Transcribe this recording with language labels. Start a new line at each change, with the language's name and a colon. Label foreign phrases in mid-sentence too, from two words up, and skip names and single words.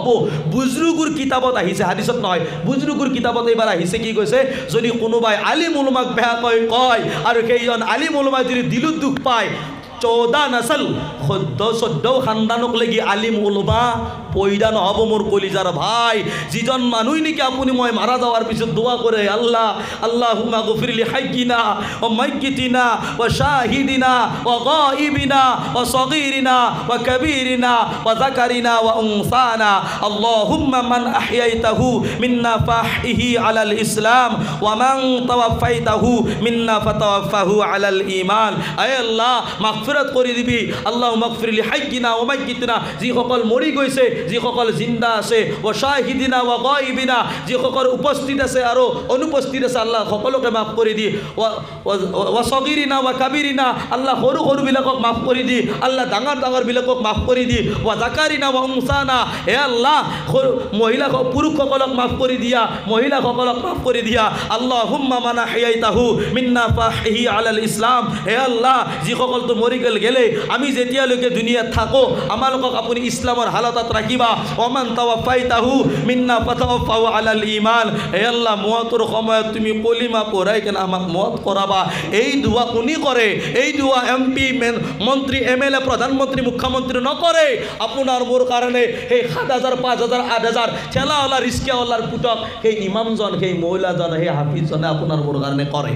Assamese: বুজৰুগুৰ কিতাপত আহিছে, হাদিছত নহয়, বুজৰুগুৰ কিতাপত এইবাৰ আহিছে কি কৈছে, যদি কোনোবাই আলিম উলমাক বেয়াকৈ কয় আৰু সেইজন আলিম উলমাই যদি দিলত দুখ পায়, 14 নসল 14 খানদানক লাগি আলিম উলমা পয়দা নহ'ব। মোৰ কলিজাৰ ভাই, যিজন মানুহ নেকি আপুনি মই মাৰা যাওয়ার পিছত দোয়া করে,
Arabic: الله اللهم اغفر لحينا وميتنا وشاهدنا وغائبنا وصغيرنا وكبيرنا وذكرنا وأنثانا اللهم من أحييته منا فأحيه على الإسلام ومن توفيته منا فتوفه على الإيمان.
Assamese: আয় আল্লাহ মাগফিরাত করে দিবি,
Arabic: الله اغفر لحينا وميتنا,
Assamese: যিসকল মৰি গৈছে, যিসকল জিন্দা আছে,
Arabic: وشاهدنا وغائبنا,
Assamese: যিসকল উপস্থিত আছে আৰু অনুপস্থিত আছে, আল্লাহ সকলোকে মাফ কৰি দি,
Arabic: وصغيرنا وكبيرنا,
Assamese: আল্লাহ সৰু সৰুবিলাকক মাফ কৰি দি, আল্লাহ ডাঙৰ ডাঙৰবিলাকক মাফ কৰি দি,
Arabic: وذكرنا وأنثانا,
Assamese: হে আল্লাহ মহিলা পুৰুষসকলক মাফ কৰি দিয়া, মহিলাসকলক মাফ কৰি দিয়া।
Arabic: اللهم من أحييته منا فأحيه على الإسلام,
Assamese: হে আল্লাহ যিসকলতো মৰি গেলে আমি যেতিয়ালৈকে দুনিয়াত থাকো আমালোকক আপুনি ইছলামৰ হালতত ৰাখিবা।
Arabic: ومن توفيته منا فتوفه على الإيمان,
Assamese: হে আল্লাহ মওতৰ সময়ত তুমি কলিমা পঢ়াই কেনে আমাক মওত কৰাবা। এই দোয়া কোনি কৰে? এই দোয়া এমপি মন্ত্ৰী এমএলএ প্ৰধানমন্ত্ৰী মুখ্যমন্ত্ৰী নকৰে। আপোনাৰ মোৰ কাৰণে সেই 7,000 5,000 8,000 ঠেলাৱালা ৰিস্কাৱালাৰ পুতক সেই ইমামজন, সেই মৌলাজন, সেই হাফিজজনে আপোনাৰ মোৰ কাৰণে কৰে।